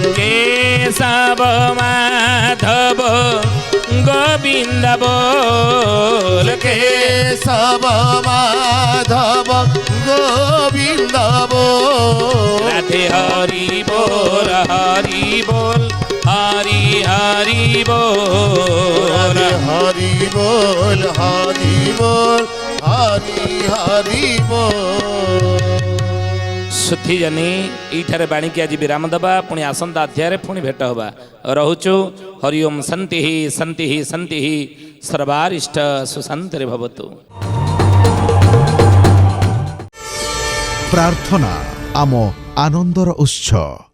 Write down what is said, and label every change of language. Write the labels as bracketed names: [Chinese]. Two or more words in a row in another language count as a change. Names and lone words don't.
[Odia] କେଶବ ମାଧବ ଗୋବିନ୍ଦ ବୋଲ, କେଶବ ମାଧବ ଗୋବିନ୍ଦ ବୋଲ। ରାଧେ ହରି ବୋଲ ହରି ବୋଲ, ହରି ହରି ବୋଲ, ହରି ବୋଲ ହରି ବୋଲ, ହରି ହରି ବୋଲ। ସୁଥୀ ଜନୀ ଏଠାରେ ବାଣୀ କି ଆଜ ବିରାମ ଦବା, ପୁଣି ଆସନ୍ତା ଅଧ୍ୟାୟ ପୁଣି ଭେଟ ହବା। [Sanskrit] रहुचु हरि ओम शांति शांति शांति, सर्वारिष्ट सुशांति भवतु। [Odia] ପ୍ରାର୍ଥନା ଆମ ଆନନ୍ଦର ଉତ୍ସ।